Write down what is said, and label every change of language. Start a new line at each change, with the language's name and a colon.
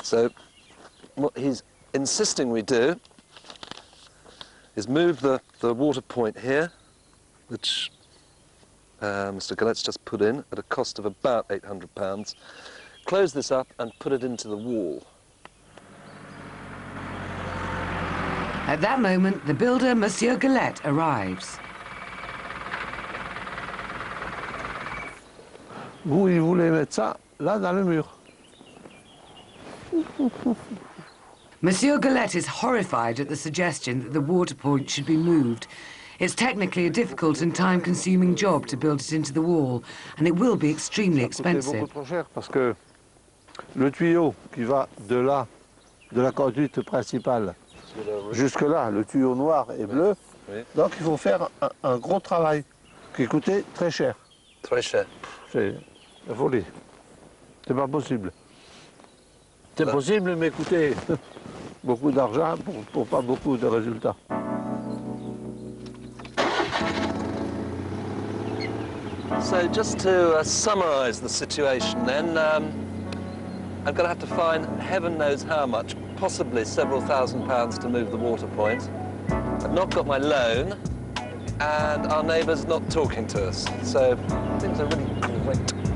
English: So what he's insisting we do is move the water point here, which Mr. Gallette's just put in at a cost of about £800, close this up and put it into the wall. At that moment, the builder, Monsieur Gallette, arrives.
French: Vous, il voulait mettre ça là dans le mur.
English: Monsieur Gallette is horrified at the suggestion that the water point should be moved. It's technically a difficult and time-consuming job to build it into the wall, and it will be extremely expensive.
French: C'est beaucoup trop cher parce que le tuyau qui va de là, de la conduite principale, jusque là, le tuyau noir et bleu, donc il faut faire un gros travail qui coûtait très cher. Très cher. C'est la folie. C'est pas possible. C'est possible, mais coûter beaucoup d'argent pour pas beaucoup de résultats.
English: So just to summarise the situation then, I'm going to have to find heaven knows how much, possibly several £1,000s to move the water point. I've not got my loan, and our neighbour's not talking to us, so things are really great.